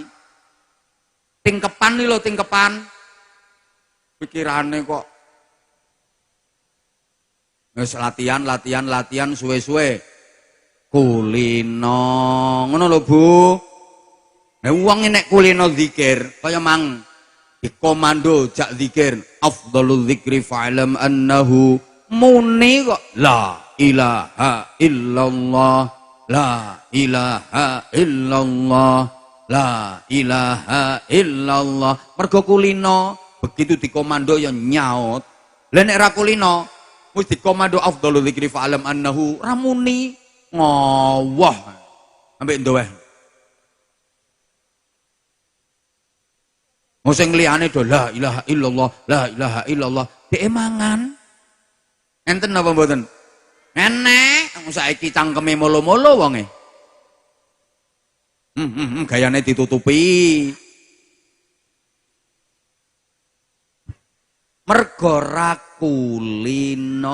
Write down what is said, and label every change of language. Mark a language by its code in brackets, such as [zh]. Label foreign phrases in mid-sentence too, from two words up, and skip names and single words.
[jv] Tingkepan iki lho tingkepan. Pikirane kok wis latihan suwe-suwe. Kulino, ngono lho Bu. Wong nek kulino zikir kaya mang dikomando jak zikir [ar] أفضل الذكر فاعلم أنه [jv] muni kok [ar] لا إله إلا الله لا إله إلا الله لا إله إلا الله. [jv] Mergo kulino begitu dikomando ya nyaut. Lah nek ra kulino wis dikomando [ar] أفضل الذكر فاعلم أنه [jv] ra muni ngowah ambek ndoweh. Sing liyane do [ar] لا إله إلا الله [jv] dhek mangan enten apa mboten enek saiki cangkeme molo-molo wonge gayane ditutupi mergo ra kulino.